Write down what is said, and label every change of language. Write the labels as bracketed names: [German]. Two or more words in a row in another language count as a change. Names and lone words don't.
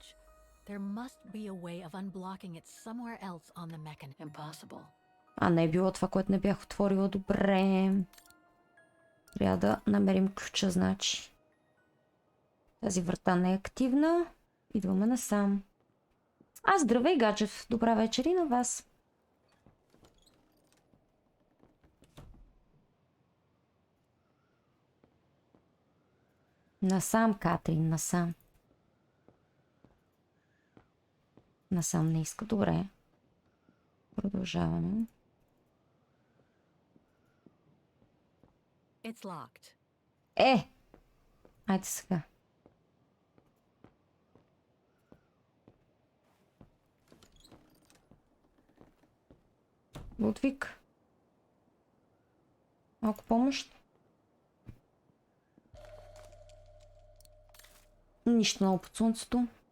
[English] There must be a way of unblocking it somewhere else on the mechanism. Impossible. [Bulgarian] А, не е било това, което не бях отворила. Добре. Трябва да намерим ключа, значи. Тази врата не е активна. Идваме насам. Здравей, Гаджев. Добра вечер и на вас. Насам, Катрин, насам. Насам не иска. Добре. Продължаваме. [English] It's locked. [Bulgarian] Айде сега. Лудвиг. Малко помощ. Нищо ново под слънцето.